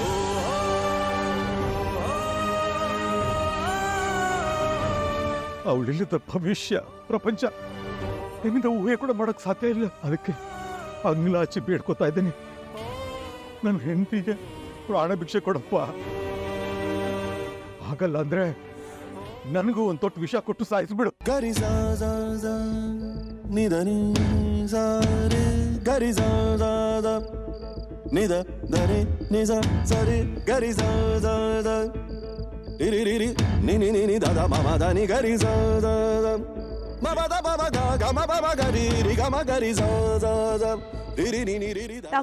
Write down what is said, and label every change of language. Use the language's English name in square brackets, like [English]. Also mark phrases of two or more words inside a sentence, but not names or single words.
[Kannada] ಅವಳಿಲ್ಲದ ಭವಿಷ್ಯ ಪ್ರಪಂಚ ನಿಮ್ಮಿಂದ ಊಹೆ ಕೂಡ ಮಾಡಕ್ ಸಾಧ್ಯ ಇಲ್ಲ. ಅದಕ್ಕೆ ಅಂಗ್ಲಾಚಿ ಬೇಡ್ಕೋತಾ ಇದ್ದೀನಿ, ನನ್ನ ಹೆಂಡತಿಗೆ ಪ್ರಾಣ ಭಿಕ್ಷೆ ಕೊಡಪ್ಪ. ಹಾಗಲ್ಲ ಅಂದ್ರೆ ನನಗೂ ಒಂದು ತೊಟ್ಟು ವಿಷ ಕೊಟ್ಟು ಸಾಯಿಸ್ಬಿಡು. ಗರಿ ಸಾ ಸಾ ಸಾ ನಿದ ನಿ ಸಾ ರೆ ಗರಿ ಸಾ ಸಾ ಸಾ ನಿದ ದರೆ ನಿ ಸಾ ಸರಿ ಗರಿ ಸಾ ಸಾ ಸಾ ರಿ ರಿ ರಿ ನಿ ನಿ ನಿ ನಿ ದ ದ ಮ ಮ ದ ನಿ ಗರಿ ಸಾ ಸಾ ಸಾ ಮ ಮ ದ ಮ ಮ ಗ ಗ ಮ ಮ ಮ ಗ ರಿ ರಿ ಗ ಮ ಗರಿ ಸಾ ಸಾ ಸಾ ರಿ ರಿ ನಿ ನಿ ರಿ ರಿ ದ.